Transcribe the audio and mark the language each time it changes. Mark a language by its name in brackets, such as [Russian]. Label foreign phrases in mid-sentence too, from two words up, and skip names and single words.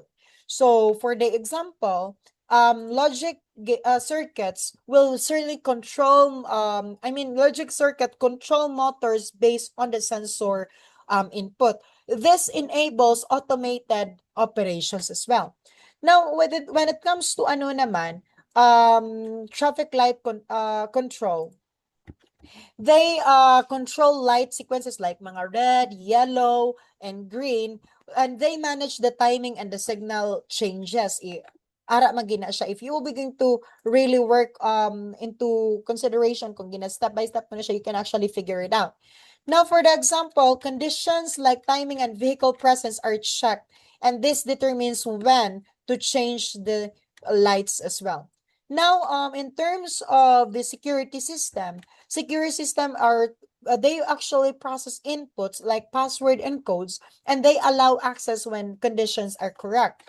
[English] So for the example, logic circuits will certainly control, logic circuit control motors based on the sensor input. This enables automated operations as well. Now, when it comes to [Hiligaynon] ano naman, [English] traffic light control, they control light sequences like mga red, yellow, and green, and they manage the timing and the signal changes. [Hiligaynon] Ara magina siya. [English] If you will begin to really work into consideration [Hiligaynon] kung gina [English] step by step [Hiligaynon] mo na siya, [English] you can actually figure it out. Now, for the example, conditions like timing and vehicle presence are checked, and this determines when to change the lights as well. Now, in terms of the security system are they actually process inputs like password and codes, and they allow access when conditions are correct.